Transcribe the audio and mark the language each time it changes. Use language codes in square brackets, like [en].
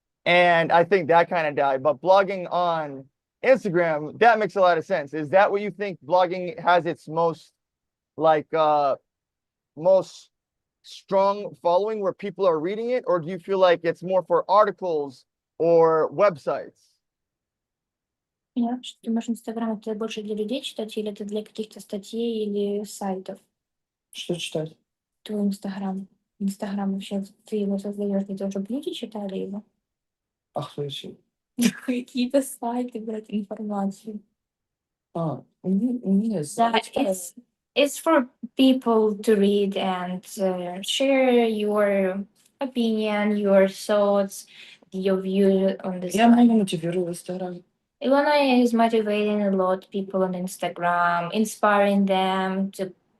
[en] And I think that kind of died. But blogging on Instagram, that makes a lot of sense. Is that what you think blogging has its most most strong following where people are reading it? Or do you feel like it's more for articles or websites? [ru] Я что ты думаешь, Инстаграм это больше для людей читать, или это для каких-то статей или сайтов? Что читать? Твой Инстаграм. Инстаграм вообще, ты его создаешь для того, чтобы люди читали его? Ах, слушай. Какие-то сайты, брать информацию. [en] Yes. Да, it's for people to read and share your opinion, your thoughts, your view on this. [ru] Я много мотивирую в Инстаграме. [en] Ilona is motivating a lot of people on Instagram, inspiring them to